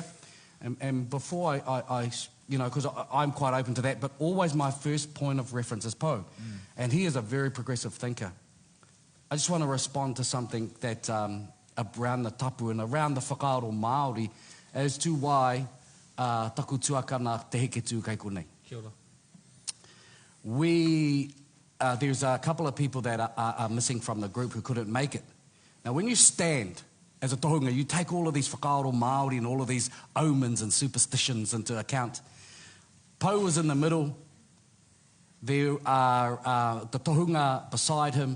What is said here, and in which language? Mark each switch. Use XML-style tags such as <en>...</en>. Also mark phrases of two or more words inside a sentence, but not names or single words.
<en>And before I you know, because I'm quite open to that, but always my first point of reference is Poe. And he is a very progressive thinker. I just want to respond to something that around the tapu and around the</en> <mi>whakaaro Māori</mi> <en>as to why</en> <mi>taku tuakana te heketu kai konei. Kia ora.</mi> <en>There's a couple of people that are missing from the group who couldn't make it. Now, when you stand as a tohunga, you take all of these</en> <mi>whakaaro Māori</mi> <en>and all of these omens and superstitions into account. Poe was in the middle. There are the tohunga beside him.</en>